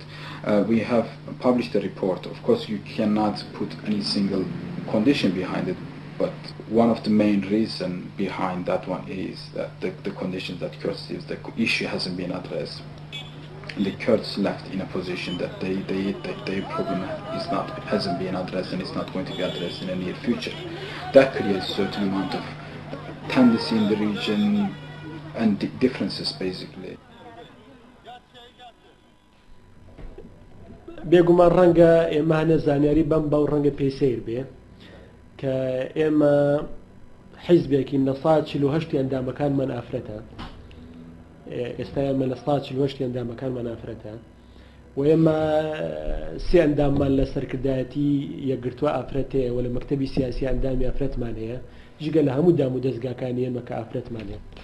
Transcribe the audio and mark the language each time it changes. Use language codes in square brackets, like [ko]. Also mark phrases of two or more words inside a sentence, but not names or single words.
[en] We have published a report. Of course, you cannot put any single condition behind it, but one of the main reasons behind that one is that the conditions that Kurds live, the issue hasn't been addressed. The Kurds left in a position that their problem hasn't been addressed, and it's not going to be addressed in the near future. That creates a certain amount of tendency in the region and differences, basically. [ckb] بێگومان ڕەنگە ئێمە هەنە زانیاری بەم باو ڕەنگە پێسەیر بێ کە ئێمە حیزبێکی لە 148 ئەندامەکانمان ئافرەتە. ئێستا ئێمە لە 148 ئەندامەکانمان ئافرەتە و ئێمە 3 ئەنداممان لە سەرکردایەتی یەکگرتووە ئافرەتەیە و لە مەکتەبی سیاسی ئەندامی ئافرەتمان هەیە، جگە لە هەموو دام و دەستگاکانی ئێمە کە ئافرەتمان هەیە.